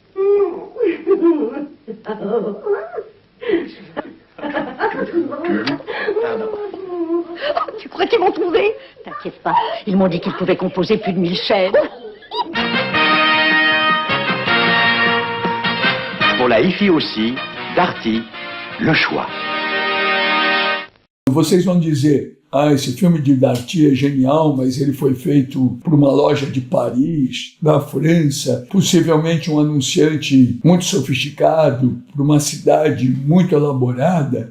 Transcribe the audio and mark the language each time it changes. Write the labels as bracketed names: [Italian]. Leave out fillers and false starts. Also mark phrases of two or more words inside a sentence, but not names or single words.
[French] Oh, tu crois qu'ils m'ont trouvé? T'inquiète pas, ils m'ont dit qu'ils pouvaient composer plus de 1000 chaînes. Pour la hi-fi aussi, Darty, le choix. [Portuguese] Vocês vão dizer, esse filme de Darty é genial, mas ele foi feito por uma loja de Paris, da França, possivelmente um anunciante muito sofisticado, por uma cidade muito elaborada.